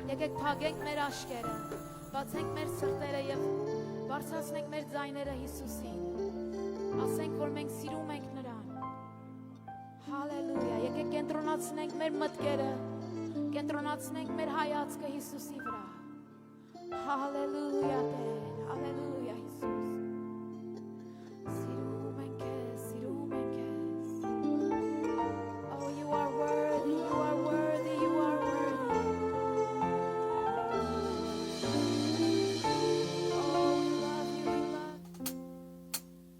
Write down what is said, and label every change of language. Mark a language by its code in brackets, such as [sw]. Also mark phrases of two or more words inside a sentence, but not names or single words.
[hy] Եկեք փակենք մեր աշկերը, բացենք մեր սրտերը եւ բարձրացնենք մեր ձայները Հիսուսին։ Ասենք, որ մենք սիրում ենք նրան։ Հալելույա։ Եկեք կենտրոնացնենք մեր մտքերը, կենտրոնացնենք մեր հայացքը Հիսուսի վրա։ Հալելույա Տեր, հալելույա Հիսուս։ Սիրում ենք քեզ, սիրում ենք քեզ։ [en] Oh, you are worthy, you are worthy, you are worthy. Oh, we love you, we love you.